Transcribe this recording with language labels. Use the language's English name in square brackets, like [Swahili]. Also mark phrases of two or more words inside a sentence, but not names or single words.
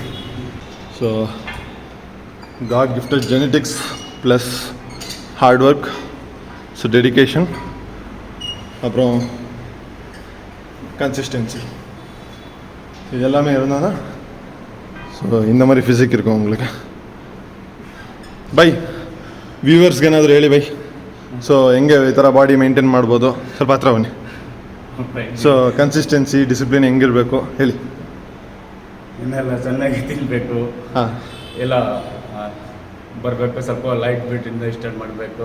[English] So God gifted genetics plus hard work, so dedication, [Tamil] அப்புறம் கன்சிஸ்டன்சி, இது எல்லாமே இருந்தால் தான் ஸோ இந்த மாதிரி ஃபிசிக் இருக்கும் உங்களுக்கு. [Kannada] ಬೈ ವ್ಯೂವರ್ಸ್ಗೆ ಏನಾದರೂ ಹೇಳಿ ಬೈ. ಸೊ ಹೆಂಗೆ ಈ ಥರ [English] body maintain [Kannada] ಮಾಡ್ಬೋದು, ಸ್ವಲ್ಪ ಹತ್ರ ಬನ್ನಿ. ಸೊ [English] consistency, discipline [Kannada] ಹೆಂಗಿರಬೇಕು ಹೇಳಿ. ಇನ್ನೆಲ್ಲ ಚೆನ್ನಾಗಿ ತಿನ್ನಬೇಕು. ಹಾಂ, ಎಲ್ಲ ಬರಬೇಕು. ಸ್ವಲ್ಪ ಲೈಟ್ ವೇಟಿಂದ ಸ್ಟಾರ್ಟ್ ಮಾಡಬೇಕು.